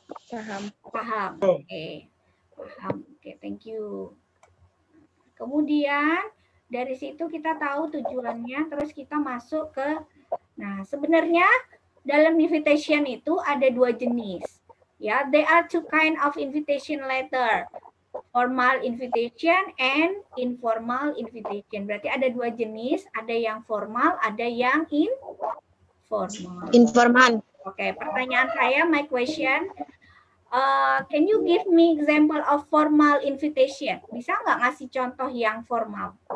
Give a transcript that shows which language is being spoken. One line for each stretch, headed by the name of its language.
Indonesian: Paham. Paham. Oke. Paham. Oke,
English: thank you.
Indonesian: Kemudian dari situ kita tahu tujuannya, terus kita masuk ke, nah sebenarnya dalam invitation itu ada 2 jenis.
English: Ya, there are 2 kind of invitation letter. Formal invitation and informal invitation.
Indonesian: Berarti ada 2 jenis, ada yang formal, ada yang informal. Informal.
English: Oke,
Indonesian: pertanyaan saya,
English: my question, can you give me example of formal invitation?
Indonesian: Bisa nggak ngasih contoh yang formal?